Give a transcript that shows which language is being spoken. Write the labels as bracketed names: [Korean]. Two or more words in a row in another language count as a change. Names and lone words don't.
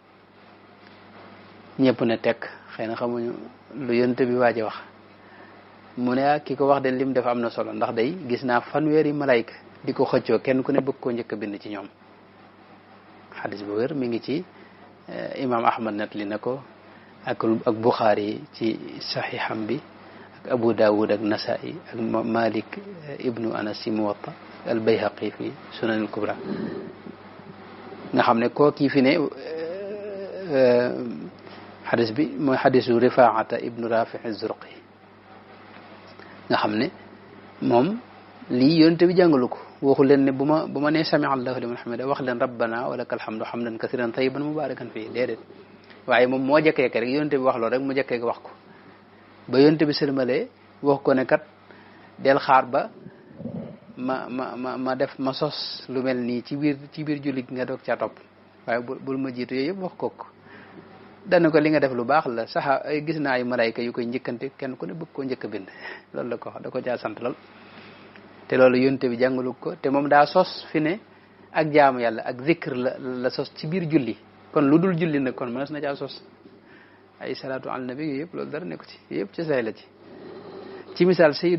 [Wolof] ñëpp ne tekk xëy na xamuñu lu yonte bi waaj a wax mu ne ki ko wax de lim def am na solo ndax day gis naa fanweeri malayka di ko xëccoo kenn ku ne bëgg koo njëkk a bind ci ñoom xadis bu wér mi ngi ci imam ahmad net li na ko ak buxaari ci saxiixam bi ak abu daawud ak nasaa'i ak malik ibnu anas ci muwatta al bayhaqi fi sunan al kubra nga xam ne koo kii fi ne xadis bi mooy xadisu rifaata ibnu rafi az-zurqi nga xam ne moom lii yonte bi jàngalu ko waxu leen ne bu ma nee [Arabic] سمع الله لمن حمده [Wolof] wax leen [Arabic] ربنا ولك الحمد حمدا كثيرا طيبا مباركا فيه [Wolof] déedéet waaye moom moo jëkkeeke rek yonte bi wax loolu rek mu jëkkeeke wax ko ba yonte bi sëlmalee wax ko ne kat del xaar ba ma sos lu mel nii ci biir jullit nga doog caa topp waaye bul ma jiitu yooyu yëpp wax ko dana ko li nga def lu baax la sax gis naa ay malayka yu koy njëkkante kenn ku ne bëgg koo njëkk a bind loolu la ko wax da ko caa sant lool te loolu yonte bi jàngalu ko te moom daa sos fi ne ak jaamu yàlla ak zikr la sos ci biir julli kon lu dul julli nag kon mënees na caa sos ay [Arabic] صلاة على النبي [Wolof] yooyu yëpp loolu dara nekku ci yëpp ci say la ci misaal